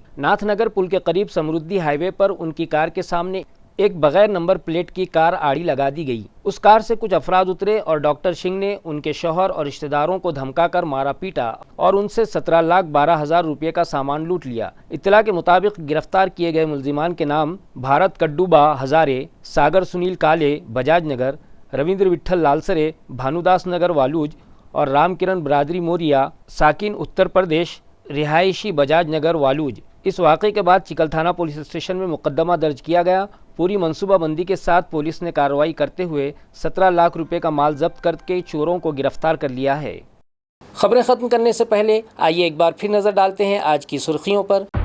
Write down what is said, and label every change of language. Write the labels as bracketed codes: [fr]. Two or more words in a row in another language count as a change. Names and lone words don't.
[ur] ناتھ نگر پل کے قریب سمردھی ہائی وے پر ان کی کار کے سامنے ایک بغیر نمبر پلیٹ کی کار آڑی لگا دی گئی۔ اس کار سے کچھ افراد اترے اور ڈاکٹر سنگھ نے ان کے شوہر اور رشتہ داروں کو دھمکا کر مارا پیٹا اور ان سے 17,12,000 روپے کا سامان لوٹ لیا۔ اطلاع کے مطابق گرفتار کیے گئے ملزمان کے نام بھارت کڈوبا ہزارے، ساگر سنیل کالے بجاج نگر، رویندر وٹھل لالسرے بھانوداس نگر والوج اور رام کرن برادری موریا ساکن اتر پردیش رہائشی بجاج نگر والوج۔ اس واقعے کے بعد چکل تھانہ پولیس اسٹیشن میں مقدمہ درج کیا گیا۔ پوری منصوبہ بندی کے ساتھ پولیس نے کارروائی کرتے ہوئے 17 لاکھ روپے کا مال ضبط کر کے چوروں کو گرفتار کر لیا ہے۔ خبریں ختم کرنے سے پہلے آئیے ایک بار پھر نظر ڈالتے ہیں آج کی سرخیوں پر۔